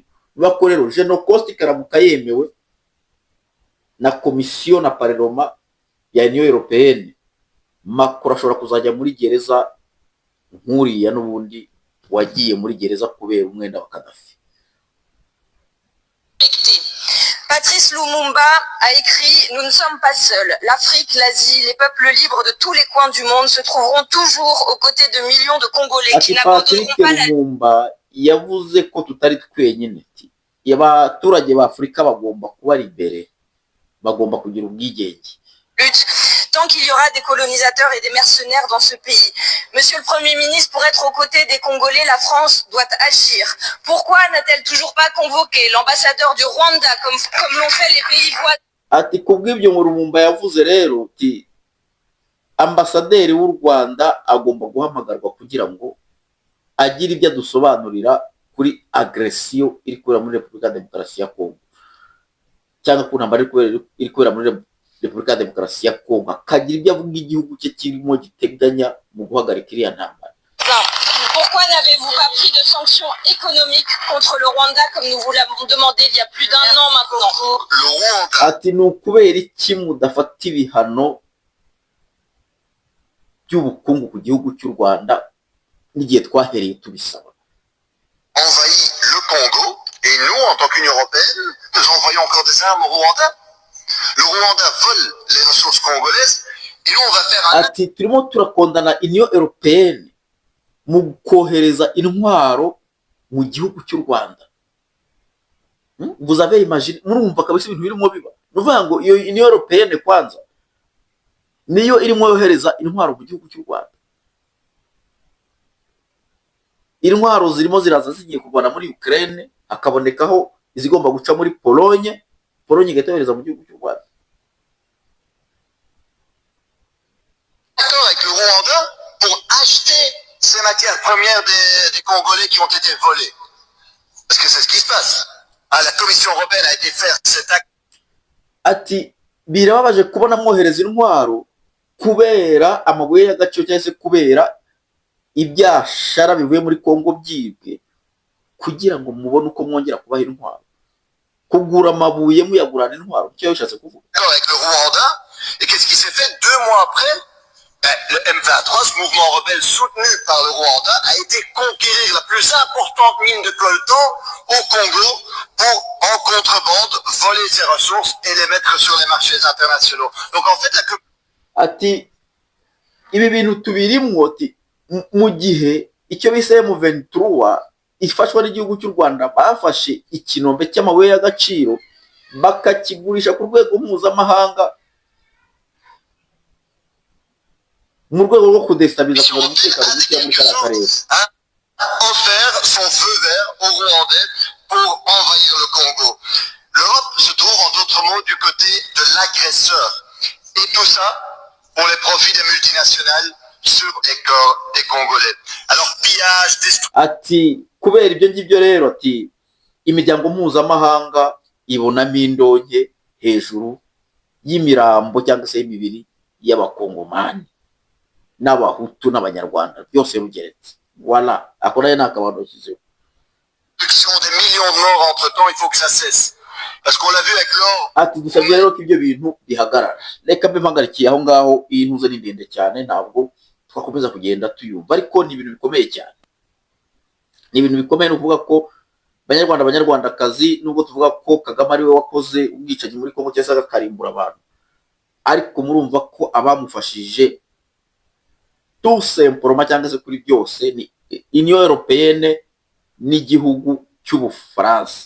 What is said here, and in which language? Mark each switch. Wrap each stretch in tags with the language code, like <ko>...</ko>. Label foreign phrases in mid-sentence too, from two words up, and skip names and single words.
<rw>Bako rero Genocost karamuka yemewe na komisiyo na parlement ya Union Européenne, Macron ashobora kuzajya muri gereza nk'uriya n'ubundi wagiye muri gereza kubera umwenda wa Kadhafi.</rw> <fr>Patrice Lumumba a écrit « Nous ne sommes pas seuls. L'Afrique, l'Asie, les peuples libres de tous les coins du monde se trouveront toujours aux côtés de millions de Congolais qui n'abandonneront pas la</fr> <rw>Lumumba yavuze ko tutari twenyine. Abaturage b'Afrika bagomba kuba libere, bagomba kugira ubwigenge.</rw> <fr>lutte tant qu'il y aura des colonisateurs et des mercenaires dans ce pays. Monsieur le Premier ministre, pour être aux côtés des Congolais, la France doit agir. Pourquoi n'a-t-elle toujours pas convoqué l'ambassadeur du Rwanda comme l'ont fait les pays voisins?</fr> <rw>Ati kubw'ibyo ngo Lumumba yavuze rero ati ambasaderi w'u Rwanda agomba guhamagarwa kugira ngo agire ibyo adusobanurira kuri agresiyo iri kubera muri Repubulika ya Demokarasi ya Kongo, cyangwa ku ntambara iri kubera muri Repubulika ya Demokarasi ya Kongo, akagira ibyo avuga igihugu cye kirimo giteganya mu guhagarika iriya ntambara.</rw> <fr>Pourquoi n'avez-vous pas pris de sanctions économiques contre le Rwanda comme nous vous l'avons demandé il y a plus d'un an maintenant?</fr> <rw>Ati ni ukubera iki mudafata ibihano by'ubukungu ku gihugu cy'u Rwanda n'igihe twahereye tubisaba?</rw> <fr>Envahit le Congo et nous, en tant qu'Union européenne, nous envoyons encore des armes au Rwanda. Le Rwanda vole les ressources congolaises et nous on va faire un...</fr> <rw>Ati turimo turakondana Union Européenne mu kohereza intwaro mu gihugu cy'u Rwanda.</rw> <fr>Vous avez imaginé,</fr> <rw>murumva kabisa ibintu birimo biba. Nuvuga ngo iyo Union Européenne kwanza niyo irimo yohereza intwaro mu gihugu cy'u Rwanda. intwaro zirimo ziraza zigiye kuvana muri Ukraine, hakabonekaho izigomba guca muri Pologne igahita yohereza mu gihugu cy'u Rwanda.</rw> <fr>D'accord avec le Rwanda pour acheter ces matières premières des Congolais qui ont été volées. Parce que c'est ce qui se passe. Ah, la Commission européenne a été faire cet acte.</fr> <rw>Ati birababaje kubona mwohereza intwaro kubera amabuye y'agaciro cyangwa se kubera ibyashara bivuye muri Kongo byibwe, kugira ngo mubone uko mwongera kubaha intwaro. Kugura amabuye muyagurana intwaro, icyo yashatse kuvuga.</rw> <fr>Avec le Rwanda, et qu'est-ce qui s'est fait 2 mois après? Le M23, ce mouvement rebelle soutenu par le Rwanda, a été conquérir la plus importante mine de coltan au Congo pour, en contrebande, voler ses ressources et les mettre sur les marchés internationaux. Donc en fait,</fr> <rw>ati ibi bintu tubirimwo, ati mu gihe icyo bise M23 ifashwa n'igihugu cy'u Rwanda bafashe ikinombe cy'amabuye y'agaciro bakakigurisha ku rwego mpuzamahanga mu rwego rwo kudestabiliza kuva umutekano muke muri kariya karere.</rw> <fr>offert son feu vert aux Rwandais pour envahir le Congo. L'Europe se trouve en d'autres mots du côté de l'agresseur. Et tout ça pour les profits des multinationales sur les corps des Congolais. Alors pillage, destruction.</fr> <rw>Ati kubera ibyo ngibyo rero, ati imiryango mpuzamahanga ibonamo indonke hejuru y'imirambo cyangwa se y'imibiri y'abakongomani n'abahutu n'abanyarwanda byose rugeretse. Voilà, akora n'akabando kizeho.</rw> <fr>Des millions de morts entre temps, il faut que ça cesse. Parce qu'on l'a vu avec l'or.</fr> <rw>Ati dusabye rero ko ibyo bintu bihagarara. Reka mbe mpangarikiye aho ngaho, iyi ntuze ni ndende cyane, ntabwo twakomeza kugenda tuyumva, ariko ni ibintu bikomeye cyane. Ni ibintu bikomeye, nukuvuga ko banyarwandakazi, nubwo tuvuga ko Kagame ari we wakoze ubwicanyi muri Kongo cyangwa se akarimbura abantu, ariko murumva ko abamufashije</rw> <fr>tout simplement</fr> <rw>cyangwa se kuri byose ni Union Européenne n'igihugu cy'Ubufaransa.</rw>